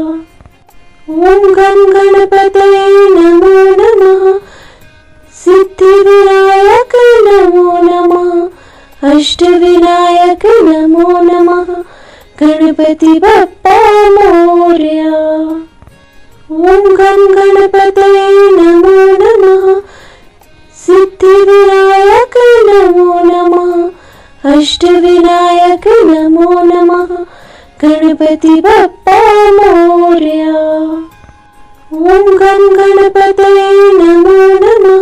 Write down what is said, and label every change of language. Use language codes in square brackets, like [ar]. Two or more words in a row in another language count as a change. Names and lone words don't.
[sa] ओम गं गणपतये नमो नमः। सिद्धिविनायक नमो नमः। अष्टविनायक नमो नमः। [mr] गणपति बप्पा मोरया। [sa] ఓం గం గణపతయే నమో నమః సిద్ధివినాయక నమో నమః అష్టవినాయక నమో నమః [mr] गणपती बाप्पा मोरया [sa] ఓం గం గణపతయే నమో నమః